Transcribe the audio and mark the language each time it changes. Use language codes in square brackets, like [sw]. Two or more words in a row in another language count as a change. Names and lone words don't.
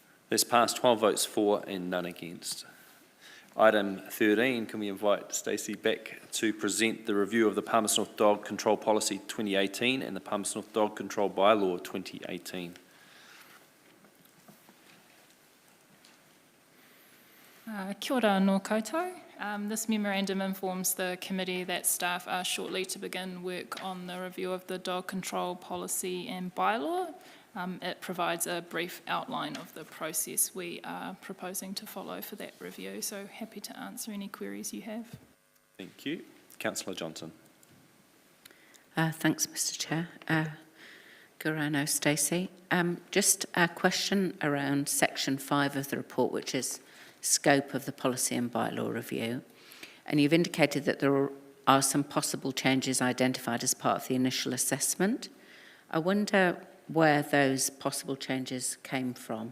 [en] That's passed, 12 votes for and none against. Item 13, can we invite Stacey back to present the review of the Palmerston North Dog Control Policy 2018 and the Palmerston North Dog Control Bylaw 2018. [mi] Kia ora nō koutou. [en] This memorandum informs the committee that staff are shortly to begin work on the review of the dog control policy and bylaw. It provides a brief outline of the process we are proposing to follow for that review, so happy to answer any queries you have. Thank you. Councillor Johnson. Thanks, Mr Chair. [mi] Kia ora nō Stacey. [en] Just a question around section 5 of the report, which is scope of the policy and bylaw review. And you've indicated that there are some possible changes identified as part of the initial assessment. I wonder where those possible changes came from.